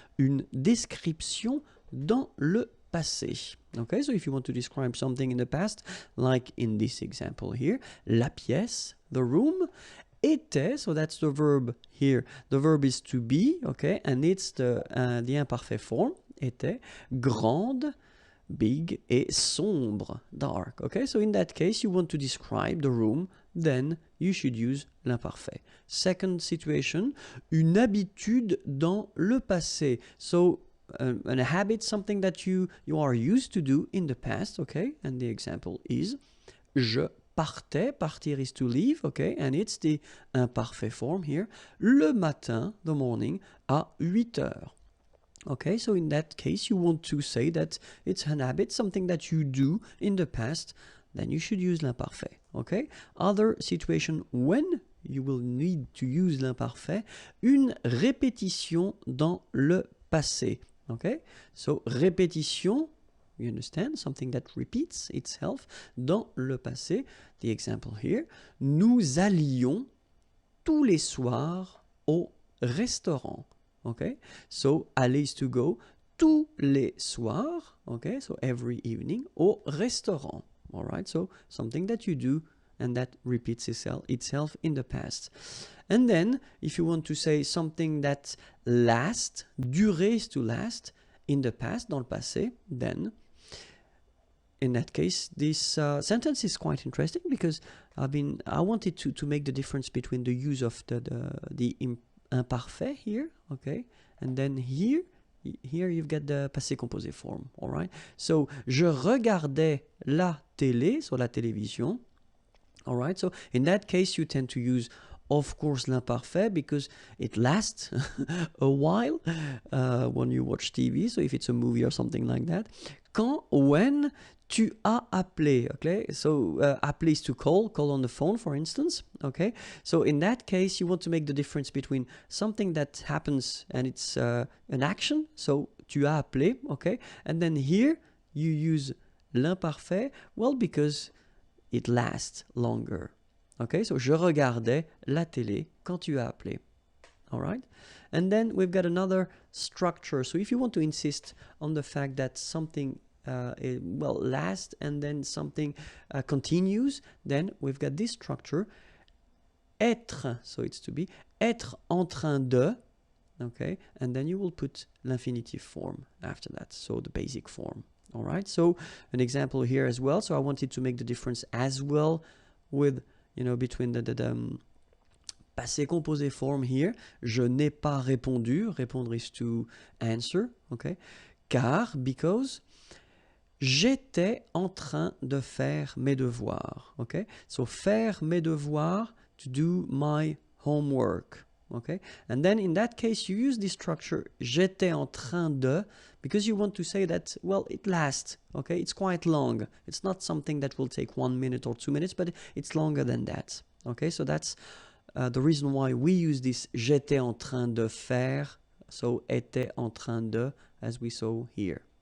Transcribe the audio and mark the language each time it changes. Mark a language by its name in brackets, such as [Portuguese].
[French] Une description dans le passé. [English] Okay, so if you want to describe something in the past, like in this example here, [French] la pièce, [English] the room, [French] était, [English] so that's the verb here. The verb is to be, okay, and it's the imperfect form, [French] était, grande, [English] big, [French] et sombre, [English] dark. Okay, so in that case, you want to describe the room, then you should use l'imparfait. [French] Second situation, une habitude dans le passé. [English] So a habit, something that you are used to do in the past, okay? And the example is [French] je partais, partir [English] is to leave, okay? And it's the imperfect form here. [French] Le matin, [English] the morning, [French] à 8 heures. [English] Okay, so in that case, you want to say that it's an habit, something that you do in the past, then you should use l'imparfait, okay? Other situation when you will need to use l'imparfait, [French] une répétition dans le passé. [English] Okay, so répétition, you understand, something that repeats itself [French] dans le passé. [English] The example here, [French] nous allions tous les soirs au restaurant. [English] Okay, so aller is to go, [French] tous les soirs, [English] okay, so every evening, [French] au restaurant. [English] All right, so something that you do and that repeats itself in the past. And then, if you want to say something that lasts, durer is to last, in the past, [French] dans le passé, [English] then, in that case, this sentence is quite interesting because I wanted to make the difference between the use of the imparfait here, okay, and then here you've got the passé composé form, all right? [French] So, je regardais la télé, so la télévision. [English] All right, so in that case, you tend to use, of course, l'imparfait because it lasts a while when you watch TV. So if it's a movie or something like that. When [French] tu as appelé, [English] okay? So appeler is to call on the phone, for instance, okay? So in that case, you want to make the difference between something that happens and it's an action. So [French] tu as appelé, [English] okay? And then here you use l'imparfait, well, because it lasts longer. [French] Okay, so je regardais la télé quand tu as appelé. [English] All right, and then we've got another structure. So if you want to insist on the fact that something lasts and then something continues, then we've got this structure. Être, so it's to be, [French] être en train de, [English] okay, and then you will put l'infinitive form after that, so the basic form. All right, so an example here as well. So I wanted to make the difference as well with, between the passé composé form here. [French] Je n'ai pas répondu. Répondre [English] is to answer, [French] okay? Car, [English] because, [French] j'étais en train de faire mes devoirs, okay? [English] So [French] faire mes devoirs, [English] to do my homework. Okay, and then in that case you use this structure [French] j'étais en train de [English] because you want to say that, well, it lasts, okay, it's quite long, it's not something that will take 1 minute or 2 minutes, but it's longer than that. Okay, so that's the reason why we use this [French] j'étais en train de faire, [English] so [French] était en train de, [English] as we saw here.